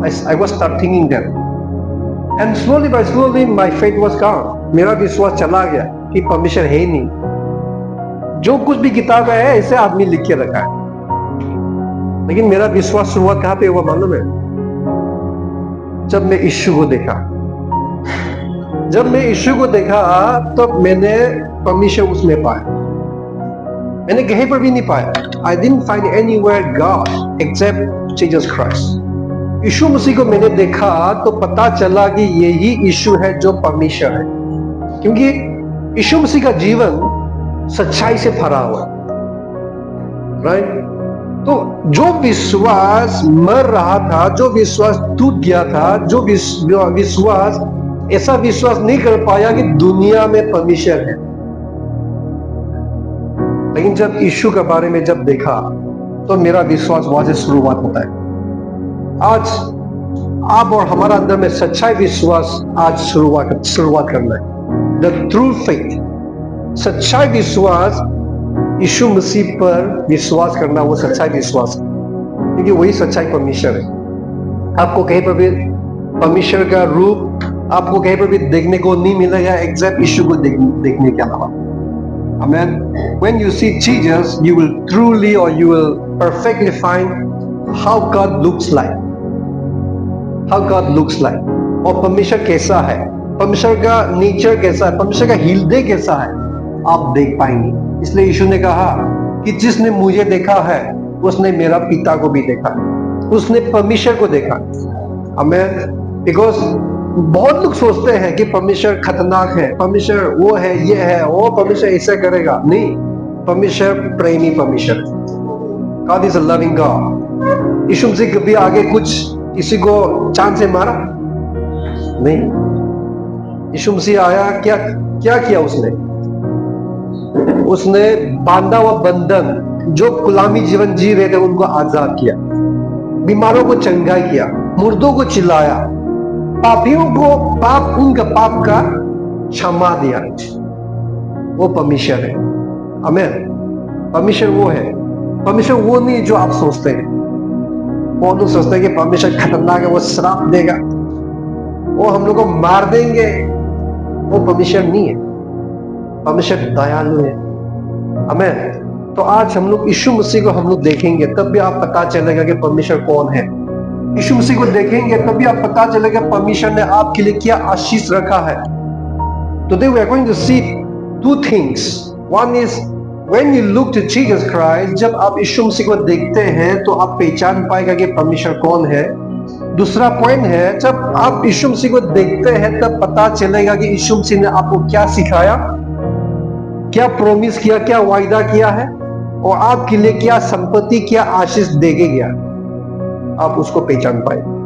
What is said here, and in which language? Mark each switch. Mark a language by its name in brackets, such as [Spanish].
[English] I was start thinking that, and slowly by slowly my faith was gone, [Hindi] मेरा विश्वास चला गया कि परमिशन है ही नहीं, जो कुछ भी किताब है ऐसे आदमी लिख के रखा है। लेकिन मेरा विश्वास शुरुआत कहां पे हुआ मालूम है, जब मैं यीशु को देखा। जब मैं यीशु को देखा तो मैंने परमिशन उसमें पाया, मैंने कहीं पर भी नहीं पाया। [English] I didn't find anywhere God except Jesus Christ। [Hindi] यीशु मसीह को मैंने देखा तो पता चला कि यही यीशु है जो परमेश्वर है, क्योंकि यीशु मसीह का जीवन सच्चाई से भरा हुआ है, राइट। तो जो विश्वास मर रहा था, जो विश्वास टूट गया था, जो विश्वास ऐसा विश्वास नहीं कर पाया कि दुनिया में परमेश्वर है, लेकिन जब यीशु के बारे में जब देखा तो मेरा विश्वास वहां से शुरुआत होता है। आज आप और हमारा अंदर में सच्चाई विश्वास आज शुरुआत करना है। [English] the true faith, [Hindi] सच्चाई विश्वास, यीशु मसीह पर विश्वास करना, वो सच्चाई विश्वास है, क्योंकि वही सच्चाई परमेश्वर है। आपको कहीं पर भी परमेश्वर का रूप आपको कहीं पर भी देखने को नहीं मिलेगा एक्सेप्ट यीशु को देखने के अलावा। [English] Amen. When you see Jesus, you will truly or you will perfectly find how God looks like. How God looks like. [Hindi] और परमेश्वर कैसा है, परमेश्वर का नेचर कैसा है, परमेश्वर का हृदय कैसा है, आप देख पाएंगे। इसलिए यीशु ने कहा कि जिसने मुझे देखा है उसने मेरा पिता को भी देखा, उसने परमेश्वर को देखा। [English] Amen. Because [Hindi] बहुत लोग सोचते हैं कि परमेश्वर खतरनाक है, परमेश्वर वो है, ये है, वो परमेश्वर ऐसा करेगा। नहीं, परमेश्वर प्रेमी परमेश्वर, [English] God is a loving God। [Hindi] यीशु मसीह कभी आगे कुछ किसी को चांद से मारा नहीं। यीशु मसीह आया, क्या क्या किया उसने बांधा हुआ बंधन, जो गुलामी जीवन जी रहे थे उनको आजाद किया, बीमारों को चंगाई किया, मुर्दों को चिल्लाया, पापियों को उनका पाप का क्षमा दिया। वो परमेश्वर है। आमीन। परमेश्वर वो है, परमेश्वर वो नहीं जो आप सोचते हैं। वो लोग सोचते हैं कि परमेश्वर खतरनाक है, वो श्राप देगा, वो हम लोग को मार देंगे। वो परमेश्वर नहीं है, परमेश्वर दयालु है, आमीन। तो आज हम लोग यीशु मसीह को हम लोग देखेंगे, तब भी आप पता चलेगा कि परमेश्वर कौन है। यीशु मसीह को देखेंगे तभी आप पता चलेगा परमेश्वर ने आपके लिए क्या आशीष रखा है। [English] Today we are going to see two things. One is when you look to Jesus Christ, [Hindi] जब आप यीशु मसीह को देखते हैं तो आप पहचान पाएगा कि परमेश्वर कौन है। दूसरा पॉइंट है, जब आप यीशु मसीह को देखते हैं तब पता चलेगा कि यीशु मसीह ने आपको क्या सिखाया, क्या प्रॉमिस किया, क्या वायदा किया है और आपके लिए क्या संपत्ति, क्या आशीष देके गया, आप उसको पहचान पाए।